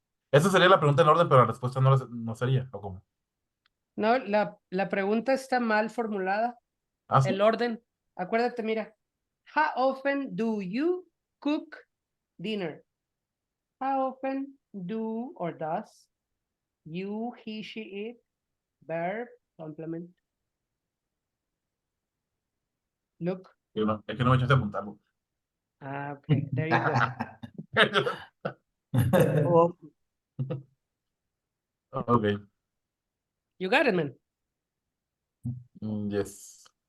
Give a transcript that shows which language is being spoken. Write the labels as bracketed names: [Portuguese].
[Spanish] Esa sería la pregunta en orden, pero la respuesta no sería, ¿o cómo? No, la pregunta está mal formulada. ¿Ah, sí? El orden. Acuérdate, mira. [English] How often do you cook dinner? How often do or does you, he, she, it, verb, complement? Look. [Spanish] Es que no me echaste a apuntarlo. [English] Ah, okay, there you go. Oh, Ok. You got it, man. Yes.